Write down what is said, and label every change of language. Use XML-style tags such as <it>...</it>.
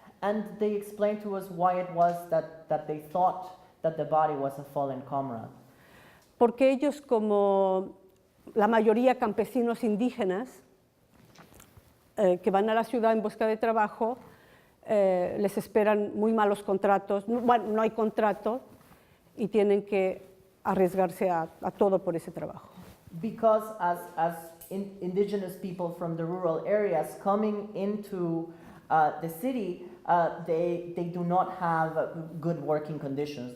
<en>And they explained to us why it was that they thought that the body was a fallen comrade.</en> <es>Porque ellos, como la mayoría campesinos indígenas, que van a la ciudad en busca de trabajo, les esperan muy malos contratos, bueno, no hay contrato y tienen que arriesgarse a todo por ese trabajo.</es> <en>Because as indigenous people from the rural areas coming into the city, they do not have good working conditions.</en>